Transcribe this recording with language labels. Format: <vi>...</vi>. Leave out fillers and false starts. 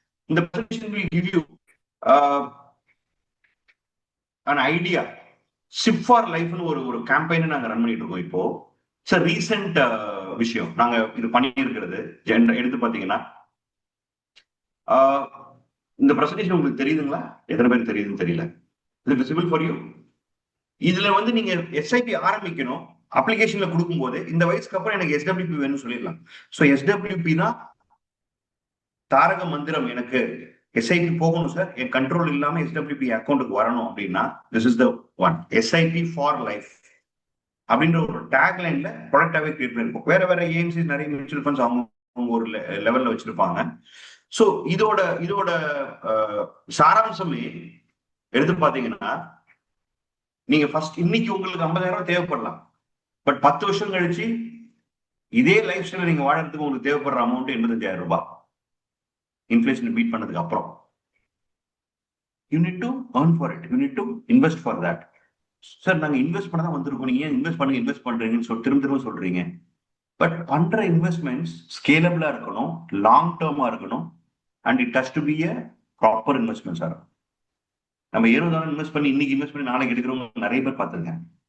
<ta>இந்த presentation</ta> <en>will give you an idea.</en> <ta>Chip for லைஃப்னு ஒரு கேம்பெயினை நாங்க ரன் பண்ணிட்டு இருக்கோம் இப்போ. சார் ரீசெண்ட் விஷயம் நாங்க இது பண்ணியிருக்கிறது எடுத்து பாத்தீங்கன்னா, இந்த பிரசன்டேஷன் உங்களுக்கு தெரியுதுங்களா? எத்தனை பேர் தெரியுதுன்னு தெரியல.</ta> <en>இது visible for you.</en> <ta>இதுல வந்து நீங்க எஸ்ஐபி ஆரம்பிக்கணும். அப்ளிகேஷன்ல கொடுக்கும் போது இந்த வயசுக்கு அப்புறம் எனக்கு எஸ்டபிள்யூபி வேணும்னு சொல்லிடலாம். ஸோ எஸ்டபிள்யூபி தான் தாரக மந்திரம். எனக்கு எஸ்ஐபி போகணும் சார், என் கண்ட்ரோல் இல்லாம எஸ்டபிள்யூபி அக்கௌண்ட்டுக்கு வரணும் அப்படின்னா</ta> <en>This is the one.</en> <ta>SIP for life அப்படின்ற ஒரு டேக் லைன்ல ப்ராடக்டாவே கிரியேட் பண்ணிருக்கோம். வேற வேற ஏஎம்சி நிறைய மியூச்சுவல் ஃபண்ட்ஸ் அவங்க ஒரு லெவல்ல வச்சிருப்பாங்க. ஸோ இதோட சாராம்சமே எடுத்து பாத்தீங்கன்னா, நீங்க ஃபர்ஸ்ட் இன்னைக்கு உங்களுக்கு 50,000 தேவைப்படலாம். பட் 10 வருஷம் கழிச்சு இதே லைஃப் ஸ்டைல நீங்க வாழறதுக்கு உங்களுக்கு தேவைப்படுற அமௌண்ட் 85,000 ரூபாய்.</ta> <en>inflation beat</en> <ta>பண்ணதுக்கு அப்புறம்</ta> <en>You need to earn for it, you need to invest for that.</en> <ta>Sir நாங்க இன்வெஸ்ட் பண்ண தான் வந்திருக்கோம், நீங்க ஏன் இன்வெஸ்ட் பண்றீங்கன்னு திரும்ப சொல்றீங்க. பட் பண்ற இன்வெஸ்ட்மெண்ட்ஸ் ஸ்கேலபிளா இருக்கணும், லாங் டேர்மா இருக்கணும்,</ta> <en>and it has to be a</en> <ta>proper இன்வெஸ்ட்மெண்ட்ஸா இருக்கும். நம்ம 70,000 இன்வெஸ்ட் பண்ணி இன்னைக்கு இன்வெஸ்ட் பண்ணி நாளைக்கு எடுக்கிறவங்க நிறைய பேர் பார்த்துருக்கேன்.</ta>